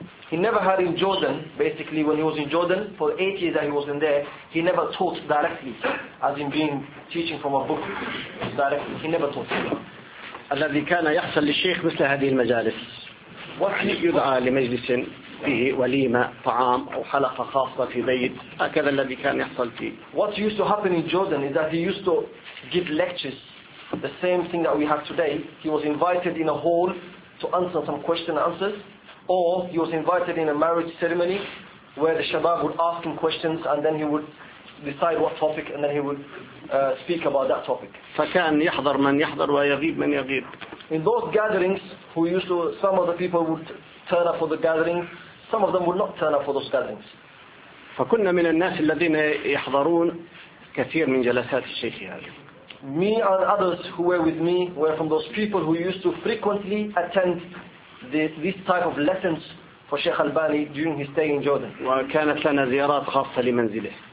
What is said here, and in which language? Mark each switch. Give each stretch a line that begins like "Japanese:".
English: He never had in Jordan, basically, when he was in Jordan, for 8 years that he was in there, he never taught directly, as in being teaching from a book directly. He never taught.
Arabic: الذي كان يحصل للشيخ مثل هذه المجالس. يدعى لمجلس فيه وليمة طعام أو حلقة خاصة في بيت. هكذا الذي كان يحصل فيه.
English: What used to happen in Jordan is that he used to give lectures, the same thing that we have today. He was invited in a hall to answer some question and answers. Or he was invited in a marriage ceremony where the Shabab would ask him questions and then he would decide what topic and then he would speak about that topic. In those gatherings, who used to, some of the people would turn up for the gatherings, some of them would not turn up for those gatherings.
Arabic: من الناس الذين يحضرون كثير من جلسات الشيخ.
English: Me and others who were with me were from those people who used to frequently attend this type of lessons for Sheikh Albani during his stay in Jordan.
Arabic: وكانت لنا زيارات خاصة لمنزله.